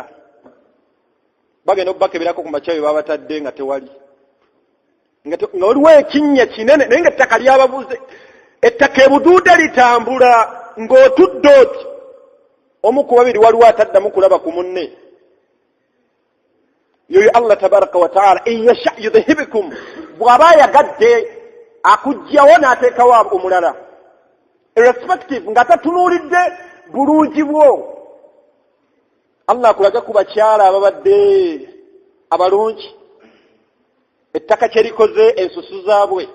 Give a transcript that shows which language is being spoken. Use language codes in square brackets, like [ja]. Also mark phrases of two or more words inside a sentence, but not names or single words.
[lg] Bagenda okubakeberako ku makya bye babatadde nga tewali, nga waliwo ekinnya kinene naye nga ettaka lyababuze. Ettaka ebuduude litambula ng'otudde oti omu ku babiri waliwo ataddamu kulaba ku munne. Yoyo Allah [ar] تبارك وتعالى إن يشأ يذهبكم, [lg] bw'aba yagadde akugyawo n'ateekawo omulala irrespective nga tatunuulidde bulungi bwo. Allah akulaga ku bakyala ababadde abalungi ettaka kye likoze ensusu zaabwe.